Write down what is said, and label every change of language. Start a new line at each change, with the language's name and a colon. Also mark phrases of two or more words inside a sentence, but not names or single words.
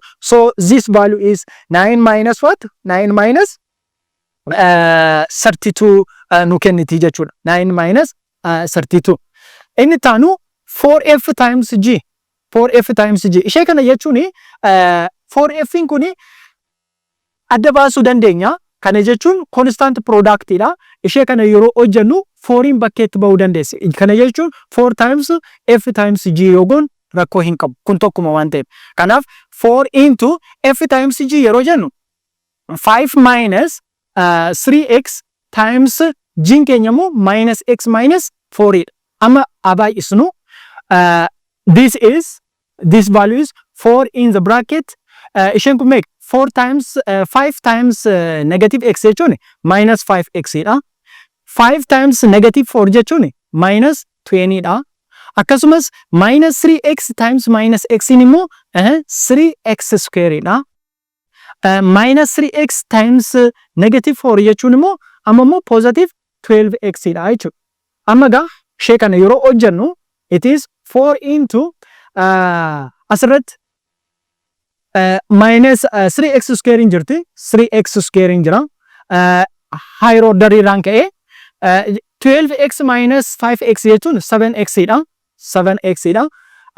English: So this value is 9 minus what?
Oromo: 9 minus 32 nu kenniti jechuudha.
English: 9 minus 32.
Oromo: Inni taanu
English: 4f times g. 4f times g.
Oromo: Ishee kana jechuun 4f kun adda baasuu dandeenya. Kana jechuun
English: constant product
Oromo: dha. Ishee kana yeroo hojjennu 4 bakkeetti ba'uu dandeessa. Kana jechuun 4
English: times f times g
Oromo: yogon rakkoo hin qabu. Kun tokkuma waan ta'eef. Kanaaf 4
English: into f times g
Oromo: yeroo jennu 5
English: minus 3x times g
Oromo: keenya immoo
English: minus x minus 4
Oromo: dha. Amma abaay'isnu
English: this value is 4 in the bracket.
Oromo: Isheen kun meeqa? 4
English: times 5 times negative x
Oromo: jechuun minus 5x dha. 5
English: times negative
Oromo: 4 jechuun minus 20 dha. Akkasumas
English: minus 3x times minus x
Oromo: immoo 3x square dha.
English: Minus 3x times negative 4
Oromo: jechuun immoo amma immoo positive 12x dha jechuudha. Amma gaa ishee kana yeroo hojjennu
English: it is 4 into
Oromo: asirratti
English: minus 3x square
Oromo: hin jirti. 3x square hin jira.
English: Higher order
Oromo: irraan ka'ee 12x minus 5x jechuun 7x dha. 7x dha.